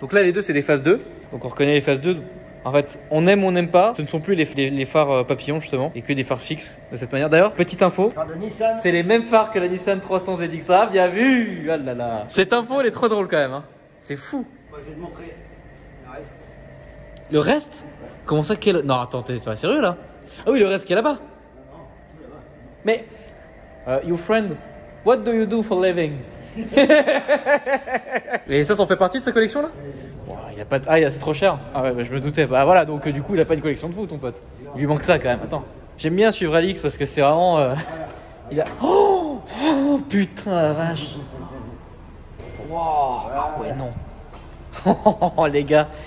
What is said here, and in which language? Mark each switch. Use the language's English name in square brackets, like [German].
[French] Donc là les deux c'est des phases 2. Donc on reconnaît les phases 2. En fait, on aime ou on n'aime pas. Ce ne sont plus les phares papillons justement et que des phares fixes de cette manière. D'ailleurs, petite info. Phare de Nissan. C'est les mêmes phares que la Nissan 300 ZX. Ah, bien vu! Ah là là. Cette info, elle est trop drôle quand même. Hein. C'est fou. Moi, je vais te montrer le reste. Le reste? Comment ça? Non, attends, t'es pas sérieux là? Ah oui, le reste qui est là-bas. Non, tout là-bas. [English] Mais, your friend, what do you do for living? [French] Et ça fait partie de sa collection là? Y a pas de... Ah, c'est trop cher. Ah ouais, bah, je me doutais. Bah voilà, donc du coup, il a pas une collection de fous, ton pote. Il lui manque ça quand même. Attends. J'aime bien suivre Alix parce que c'est vraiment. Il a. Oh, putain la vache. Wow. Ah ouais, non. Oh les gars.